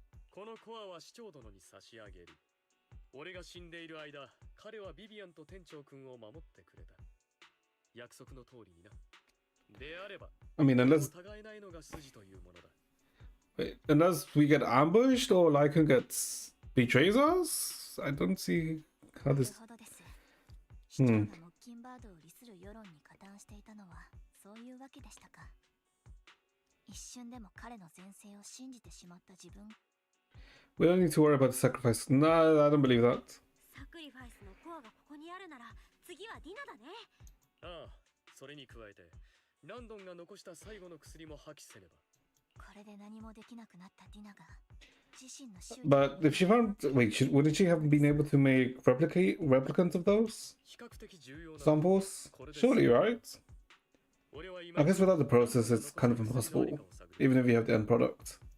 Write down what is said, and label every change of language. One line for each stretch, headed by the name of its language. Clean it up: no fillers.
Japanese: このコアは市長殿に差し上げる。俺が死んでいる間、彼はビビアンと店長君を守ってくれた。約束の通りにな。であれば、
English: I mean, unless
Japanese: 疑えないのが筋というものだ。
English: wait, unless we get ambushed or Lycan gets betrays us, I don't see how this.
Japanese: 市長がモッキンバードを利する世論に加担していたのはそういうわけでしたか。一瞬でも彼の前世を信じてしまった自分。
English: We don't need to worry about the sacrifice. No, I don't believe that.
Japanese: サクリファイスのコアがここにあるなら次はディナだね。ああ、それに加えてランドンが残した最後の薬も破棄せねば。これで何もできなくなったディナが自身の周囲
English: But if she found, wait, wouldn't she have been able to make replicants of those
Japanese: 比較的重要な
English: samples? Surely, right? I guess without the process, it's kind of impossible, even if you have the end product.